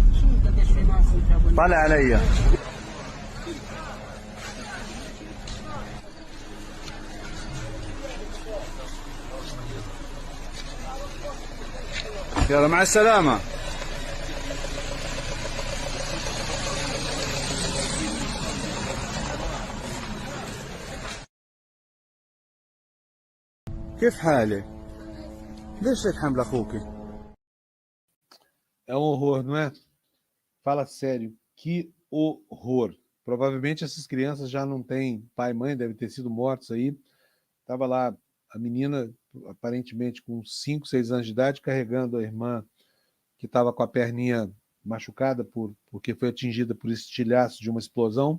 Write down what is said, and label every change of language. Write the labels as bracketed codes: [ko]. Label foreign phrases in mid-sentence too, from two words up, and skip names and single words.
[ar] طلع علي. يلا مع السلامة. كيف حالك؟ ليش هيك حمل اخوك؟ [pt] É um horror, não é? Fala sério, que horror. Provavelmente essas crianças já não têm pai e mãe, devem ter sido mortos aí. Tava lá a menina, aparentemente com 5, 6 anos de idade, carregando a irmã que estava com a perninha machucada porque foi atingida por estilhaço de uma explosão.